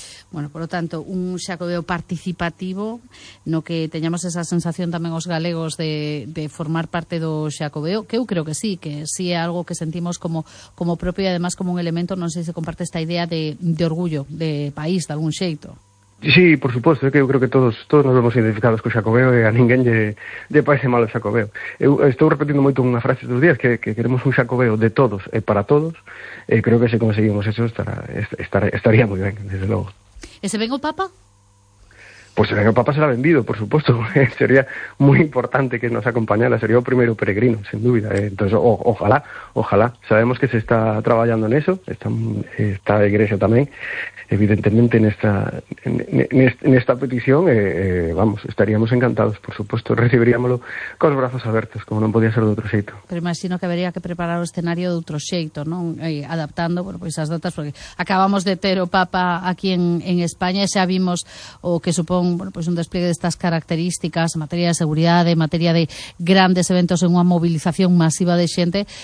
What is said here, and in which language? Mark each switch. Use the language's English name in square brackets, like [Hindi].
[Galician] Bueno, por lo tanto, un Xacobeo participativo, no que teñamos esa sensación tamén os galegos de formar parte do Xacobeo, que eu creo que sí, que sí é algo que sentimos como propio e además como un elemento, non sei se comparte esta idea de orgullo de país, de algún xeito. Sí, por supuesto, que eu creo que todos nos vemos identificados co Xacobeo, e a ninguén lle parece mal o Xacobeo. Eu estou repetindo moito unha frase dos días, que queremos un Xacobeo de todos e para todos, e creo que se conseguimos eso estaría moi ben, desde logo. ¿E se ven o Papa? [Spanish] Pues [Galician] se ven o Papa [Spanish] será vendido, por supuesto. Sería muy importante que nos acompañara. [Galician] Sería o primeiro peregrino, [Spanish] sin dúbida. Entonces, ojalá. Sabemos que se está trabajando en eso. [Galician] Está a Igrexa tamén, evidentemente, nesta petición. Vamos, estaríamos encantados, por supuesto. Recibiríamoslo con os brazos abertos, como non podía ser de outro xeito. Pero imagino que habería que preparar o escenario de outro xeito, non? Adaptando, bueno, pois as datas, porque acabamos de ter o Papa aquí en España, e xa vimos o que supón, bueno, pues [Spanish] un despliegue de estas características en materia de seguridad, en materia de grandes eventos, en una movilización masiva de [Galician] xente.